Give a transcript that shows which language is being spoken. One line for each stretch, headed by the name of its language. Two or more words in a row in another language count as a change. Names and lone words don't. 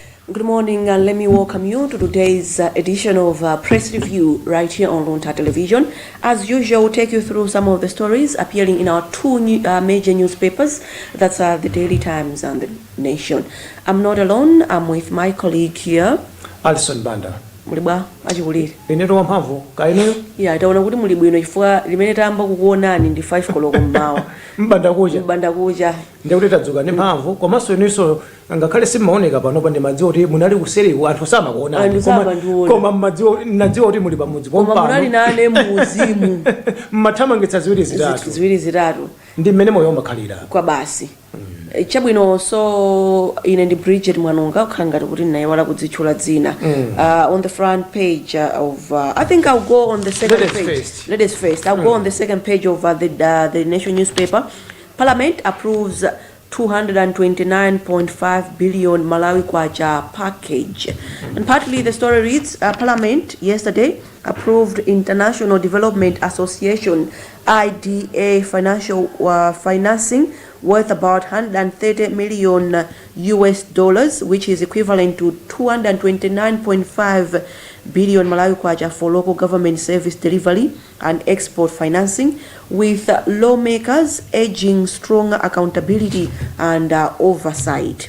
English: Good morning, and let me welcome you to today's edition of Press Review right here on Luntha Television. As usual, we'll take you through some of the stories appearing in our two major newspapers, that's the Daily Times and the Nation. I'm not alone, I'm with my colleague here, Alison Banda.
Nyanja: Mulibwa, achikulire. Ineto wamphamvu, kaineyo? Yeah, itaona kuti muli bwino chifukwa limene tamba kukuonani ndi 5 koloko mmawa. Mbanda kuja. Mbanda kuja. Ndikuti tadzuka ndi mphamvu, komanso inenso ngakhale simaoneka pano pa ndimadziwa kuti munali kuseriku anthu samakuonani. Koma mmadziwa kuti muli pamudzi pompano. Koma munali nane muuzimu. Mmathamangitsa ziwiri zitatu. Ndi mmene moyo umakhalira. Kwa basi. Chabwino so ine ndi Bridget Mwanonga ukhangati kuti naye wala kudzitchula dzina.
English: On the front page of I think I'll go on the second page. Ladies first. I'll go on the second page of the Nation newspaper. Parliament approves 229.5 billion Malawi Kwacha package. And partly the story reads, Parliament yesterday approved International Development Association IDA financing worth about 130 million US dollars, which is equivalent to 229.5 billion Malawi Kwacha for local government service delivery and export financing, with lawmakers urging stronger accountability and oversight.